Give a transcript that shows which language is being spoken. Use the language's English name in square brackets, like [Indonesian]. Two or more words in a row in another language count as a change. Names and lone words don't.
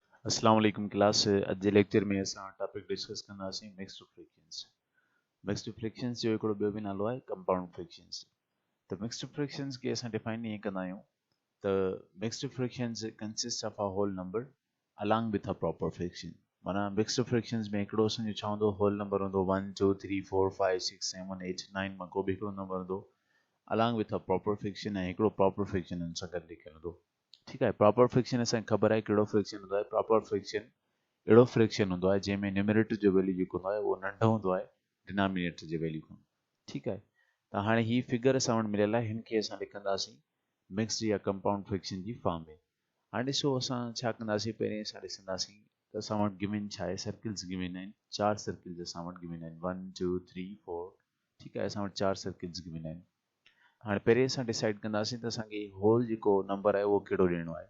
[Arabic] السلام علیکم [Sindhi] क्लास अॼु जे लेक्चर में असां [English] topic discuss [Sindhi] कंदासीं [English] mixed fractions. mixed fractions [Sindhi] जो हिकिड़ो ॿियो बि नालो आहे [English] compound fractions. [Sindhi] त [English] mixed fractions [Sindhi] खे असां डिफाइन ईअं कंदा आहियूं त [English] mixed fractions consist of a whole number along with a proper fraction. [Sindhi] माना [English] mixed fractions [Sindhi] में हिकिड़ो असांजो छा हूंदो, [English] whole number [Sindhi] हूंदो 1 2 3 4 5 6 7 8 9 मां को बि हिकिड़ो नंबर हूंदो [English] along with a proper fraction [Sindhi] ऐं हिकिड़ो [English] proper fraction [Sindhi] हुन सां गॾु लिखियलु हूंदो। [Urdu] ٹھیک ہے, [English] proper fraction [Sindhi] असांखे ख़बर आहे कहिड़ो फ्रैक्शन हूंदो आहे। [English] proper fraction [Sindhi] अहिड़ो फ्रैक्शन हूंदो आहे जंहिंमें न्यूमरेटर जो वैल्यू जेको हूंदो आहे उहो नंढो हूंदो आहे डिनोमिनेटर जे वैल्यू खां। ठीक आहे, त हाणे ही फिगर असां वटि मिलियल आहे, हिन खे असां लिखंदासीं मिक्स्ड या [English] compound fraction [Sindhi] जी फॉर्म में। हाणे ॾिसो असां छा कंदासीं, पहिरीं असां ॾिसंदासीं त असां वटि गिवन छा आहे, [English] circles given [Sindhi] आहिनि, 4 सर्किल्स असां वटि गिवन आहिनि 1 2 3 4। ठीक आहे, असां वटि 4 [English] circles given [Sindhi] आहिनि। हाणे पहिरीं असां डिसाइड कंदासीं त असांखे होल जेको नंबर आहे उहो कहिड़ो ॾियणो आहे।